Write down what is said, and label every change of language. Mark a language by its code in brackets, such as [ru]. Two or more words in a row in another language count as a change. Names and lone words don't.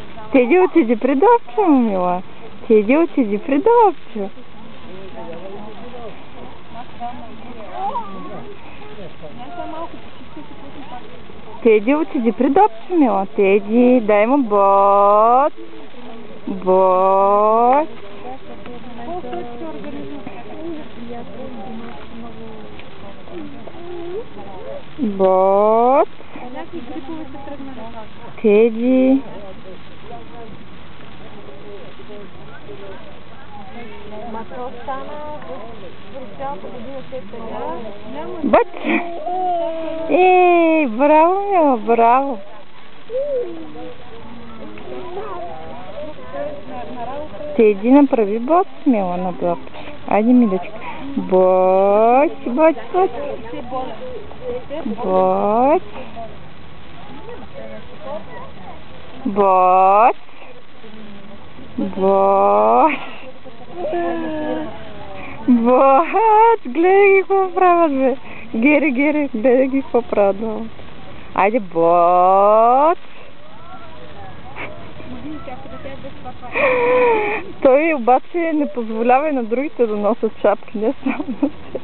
[bg] Ти отиди при Добчо, мила. Ти отиди при Добчо. Теди отиди при Добчо, мила. Теди, дай му бот. Бот. Бот. Теди. Бот. Ей, браво, мила, браво. Теди, направи бот, мила, на бот. Айде, милечка. Бот, бот, бот. Бот. Бот. Бот. Бот. Гледай ги какво правят, бе. Гери, гледай ги какво правят. Айде, бот. Той обаче не позволява и на другите да носят шапки, не само на себе.